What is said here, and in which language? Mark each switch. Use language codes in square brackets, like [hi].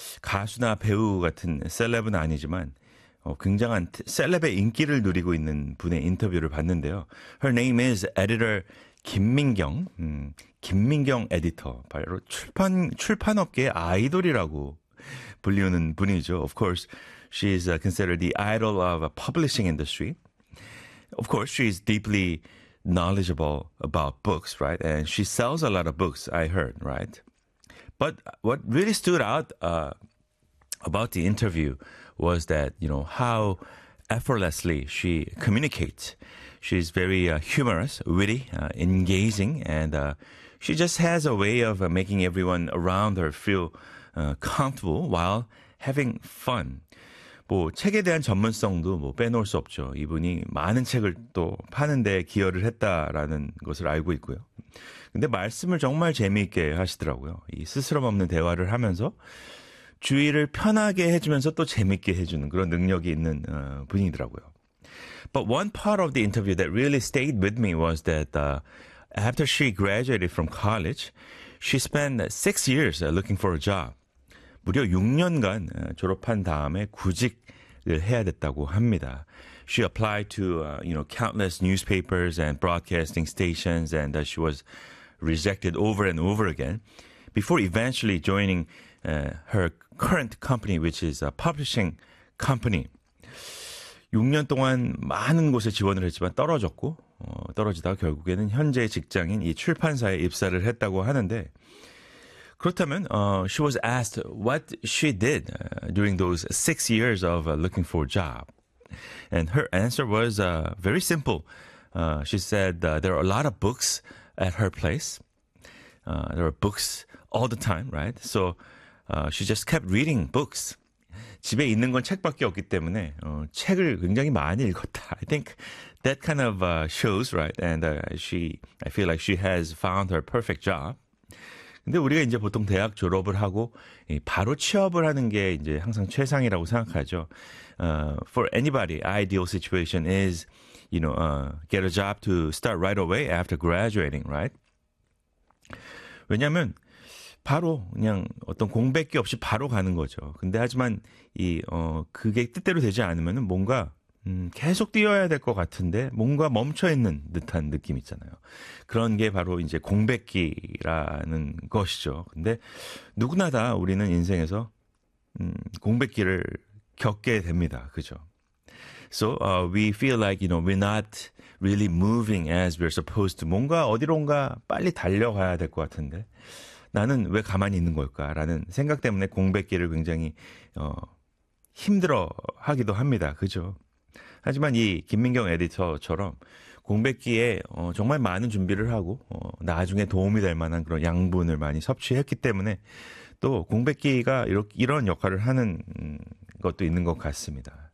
[ko] 가수나 배우 같은 셀럽은 아니지만 굉장한 셀럽의 인기를 누리고 있는 분의 인터뷰를 봤는데요. [en] Her name is editor 김민경. 김민경 에디터. [ko] 바로 출판업계의 아이돌이라고 불리우는 분이죠. [en] Of course, she is considered the idol of a publishing industry. Of course, she is deeply knowledgeable about books, right? And she sells a lot of books, I heard, right? But what really stood out about the interview was that, how effortlessly she communicates. She's very humorous, witty, engaging, and she just has a way of making everyone around her feel comfortable while having fun. [ko] 뭐 책에 대한 전문성도 뭐 빼놓을 수 없죠. 이분이 많은 책을 또 파는데 기여를 했다라는 것을 알고 있고요. 근데 말씀을 정말 재미있게 하시더라고요. 이 스스럼없는 대화를 하면서 주위를 편하게 해주면서 또 재미있게 해주는 그런 능력이 있는 분이더라고요. [en] But one part of the interview that really stayed with me was that after she graduated from college, she spent 6 years looking for a job. [ko] 무려 6년간 졸업한 다음에 구직을 해야 됐다고 합니다. [en] She applied to, countless newspapers and broadcasting stations, and she was rejected over and over again before eventually joining her current company, which is a publishing company. [ko] 6년 동안 많은 곳에 지원을 했지만 떨어졌고, 떨어지다가 결국에는 현재 직장인 이 출판사에 입사를 했다고 하는데, 그렇다면, [en] she was asked what she did during those 6 years of looking for a job. And her answer was very simple. She said there are a lot of books at her place. There are books all the time, right? So she just kept reading books. [ko] 집에 있는 건 책밖에 없기 때문에 책을 굉장히 많이 읽었다. [en] I think that kind of shows, right? And I feel like she has found her perfect job. [ko] 근데 우리가 이제 보통 대학 졸업을 하고 바로 취업을 하는 게 이제 항상 최상이라고 생각하죠. [en] For anybody, ideal situation is, get a job to start right away after graduating, right? [ko] 왜냐면 바로 그냥 어떤 공백기 없이 바로 가는 거죠. 근데 하지만 그게 뜻대로 되지 않으면은 뭔가 계속 뛰어야 될것 같은데 뭔가 멈춰 있는 듯한 느낌 있잖아요. 그런 게 바로 이제 공백기라는 것이죠. 근데 누구나 다 우리는 인생에서 공백기를 겪게 됩니다. 그죠? [en] So we feel like we're not really moving as we're supposed to. [ko] 뭔가 어디론가 빨리 달려가야 될것 같은데 나는 왜 가만히 있는 걸까라는 생각 때문에 공백기를 굉장히 힘들어하기도 합니다. 그죠? 하지만 이 김민경 에디터처럼 공백기에 정말 많은 준비를 하고 나중에 도움이 될 만한 그런 양분을 많이 섭취했기 때문에 또 공백기가 이런 역할을 하는 것도 있는 것 같습니다.